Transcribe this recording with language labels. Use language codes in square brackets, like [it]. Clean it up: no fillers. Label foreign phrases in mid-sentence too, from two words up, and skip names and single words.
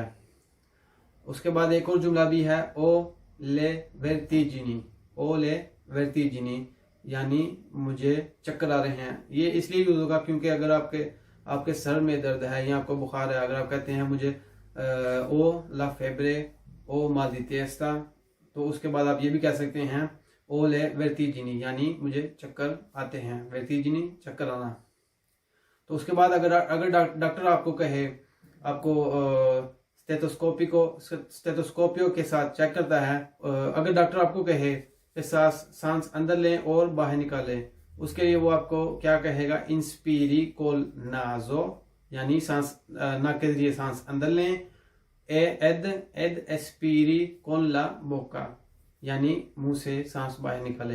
[hi] उसके बाद एक और जुमला भी है [it] ho le vertigini, [hi] यानी मुझे चक्कर आ रहे हैं। ये इसलिए यूज होगा क्योंकि अगर आपके सर में दर्द है या आपको बुखार है, अगर आप कहते हैं मुझे [it] ho la febbre ho mal di testa, [hi] तो उसके बाद आप ये भी कह सकते हैं [it] ho le vertigini, [hi] यानी मुझे चक्कर आते हैं, वर्तीजिनी चक्कर आना। तो उसके बाद अगर डॉक्टर आपको कहे, आपको स्टेथोस्कोपियो के साथ चेक करता है, अगर डॉक्टर आपको कहे कि सांस अंदर लें और बाहर निकालें, उसके लिए वो आपको क्या कहेगा, [it] inspiri col naso, [hi] यानी सांस नाक के जरिए सांस अंदर लें, [it] ed espiri col la bocca, [hi] यानी मुंह से सांस बाहर निकालें।